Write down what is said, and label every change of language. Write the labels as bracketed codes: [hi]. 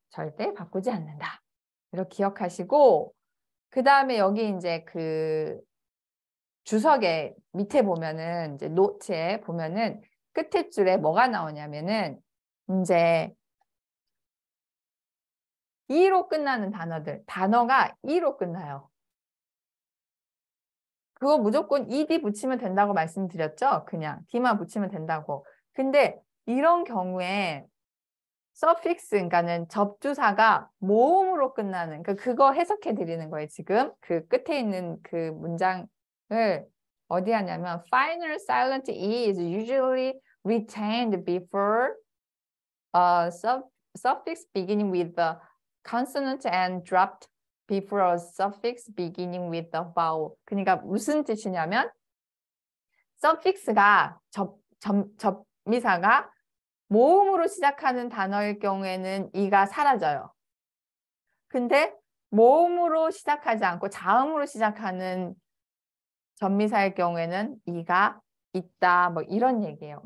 [ko] 절대 바꾸지 않는다. 이렇게 기억하시고 그 다음에 여기 이제 주석에 밑에 보면은 이제 노트에 보면은 끝에 줄에 뭐가 나오냐면은 이제 e로 끝나는 단어가 e로 끝나요. 그거 무조건 ed 붙이면 된다고 말씀드렸죠? 그냥 d만 붙이면 된다고. 근데 이런 경우에 suffix, 그러니까는 접두사가 모음으로 끝나는 그거 해석해 드리는 거예요. 지금 그 끝에 있는 그 문장을 어디 하냐면 [en] final silent e is usually retained before a suffix beginning with the consonant and dropped before a suffix beginning with the vowel. [ko] 그러니까 무슨 뜻이냐면 suffix가 접미사가 모음으로 시작하는 단어일 경우에는 이가 사라져요. 근데 모음으로 시작하지 않고 자음으로 시작하는 접미사일 경우에는 이가 있다. 뭐 이런 얘기예요.